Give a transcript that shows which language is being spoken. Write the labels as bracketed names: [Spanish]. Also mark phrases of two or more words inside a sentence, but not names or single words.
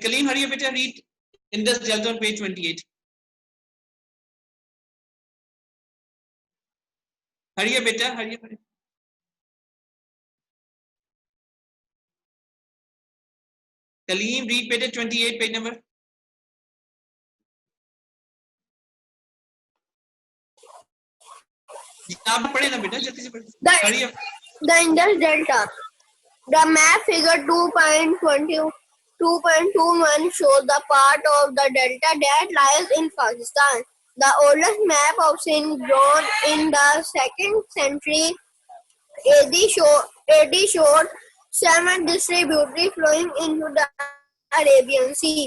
[English] Kaleem, hurry up beta, read Indus Delta on page 28. Hurry up beta, hurry up. Kaleem, read beta 28, page number. [Hindi] आप पढ़े ना बेटा, जल्दी से पढ़े। [English] hurry up. The Indus Delta. The map figure 2.21 shows the part of the delta that lies in Pakistan. The oldest map of Sindh, drawn in the 2nd century AD, showed 7 distributaries flowing into the Arabian Sea.